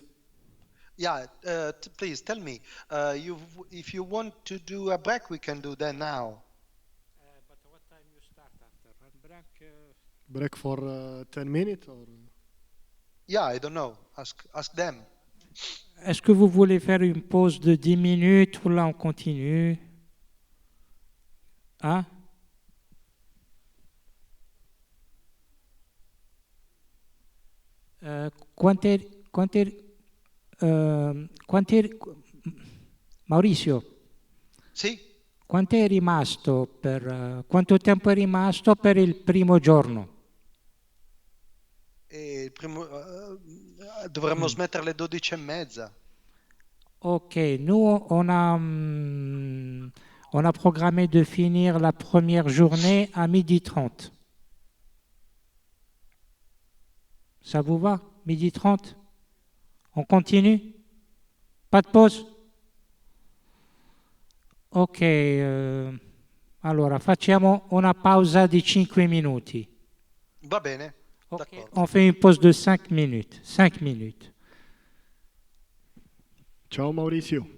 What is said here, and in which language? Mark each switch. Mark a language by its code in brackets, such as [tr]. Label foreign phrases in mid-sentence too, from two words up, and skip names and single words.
[en] Yeah, please tell me. If you want to do a break, we can do that now. But what time you start after run break? Break for 10 minutes or? Yeah, I don't know. Ask them. [fr] Est-ce que vous voulez faire une pause de 10 minutes ou là on continue? Hein? [it] Maurizio, Sì? quanto è rimasto quanto tempo è rimasto per il primo giorno? Dovremmo smettere alle 12:30. [fr] Ok, nous on a programmé de finir la première journée à 12h30. Ça vous va? 12h30? On continue? Pas de pause? [it] Ok, allora facciamo una pausa di 5 minuti. Va bene. [fr] Okay. On fait une pause de 5 minutes. 5 minutes. [it] Ciao Maurizio.